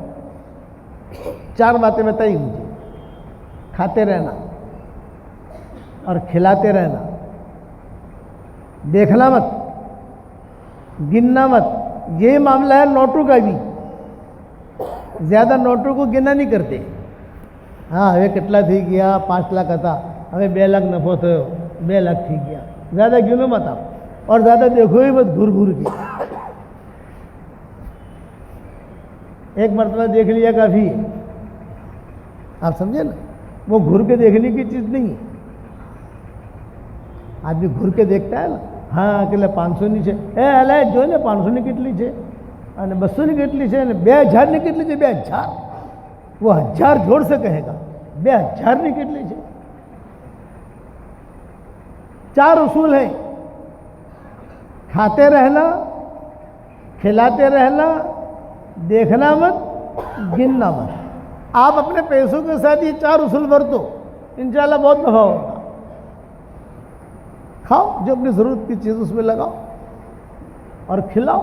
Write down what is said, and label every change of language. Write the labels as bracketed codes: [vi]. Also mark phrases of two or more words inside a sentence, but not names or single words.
[ur] 4 باتیں بتائی مجھے، کھاتے رہنا اور کھلاتے رہنا، دیکھنا مت، گننا مت۔ یہی معاملہ ہے نوٹوں کا بھی، زیادہ نوٹوں کو گنا نہیں کرتے۔ [gu] ہاں હવે કેટલા થઈ ગયા؟ 5 લાખ હતા، હવે 2 લાખ નફો થયો، 2 લાખ થઈ ગયા۔ [ur] زیادہ گنو مت آپ، اور زیادہ دیکھو ہی مت گھر گھر کے۔ ایک مرتبہ دیکھ لیا کافی ہے، آپ سمجھے نا؟ وہ گھر کے دیکھنے کی چیز نہیں ہے۔ آدمی گھر کے دیکھتا ہے نا، ہاں کہ [gu] 500 ની છે، એ અલે જો ને 500 ની કેટલી છે અને 200 ની કેટલી છે અને 2000 ની કેટલી છે। [ur] 2000 وہ 1000 જોڑ سے کہے گا، 2000 [gu] ની કેટલી છે۔ [ur] 4 اصول ہیں، کھاتے رہنا، کھلاتے رہنا، دیکھنا مت، گننا مت۔ آپ اپنے پیسوں کے ساتھ یہ 4 اصول برتو، انشاءاللہ بہت نفع ہوگا۔ کھاؤ، جو اپنی ضرورت کی چیز اس میں لگاؤ اور کھلاؤ۔